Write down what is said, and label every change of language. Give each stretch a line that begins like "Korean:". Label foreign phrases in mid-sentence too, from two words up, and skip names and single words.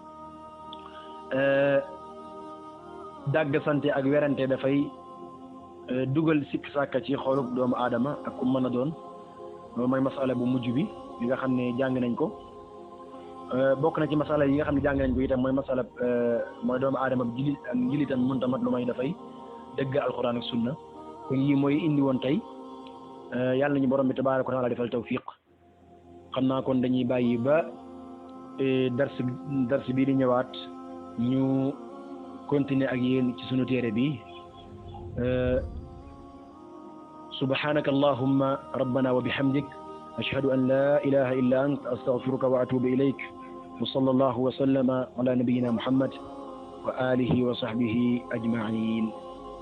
Wolof: dàgg sante ak werante dafay dugal sikk sàkka ci xolub doomu aadama ak ku mën a doon loolu mooy masala bu mujj bi li nga xam ne jàng nañ ko bokk na ci masala yi nga xam ne jàng nañ ko itam mooy masala mooy doomu aadama bi jullit ak njilitam mënta mat lu may dafay dëgg alquran ak sunna kon yii mooy indi woon tey yàlla nañu borom bi
Arabic: تبارك وتعالى
Wolof: defal tawfiq xam naa kon dañuy bàyyi ba dars bii di ñëwaat ñu continuer ak yéen ci sunu téere bi
Arabic: سبحانك اللهم ربنا وبحمدك أشهد أن لا إله إلا أنت أستغفرك وأتوب إليك وصلى الله وسلم على نبينا محمد وعلى آله وصحبه أجمعين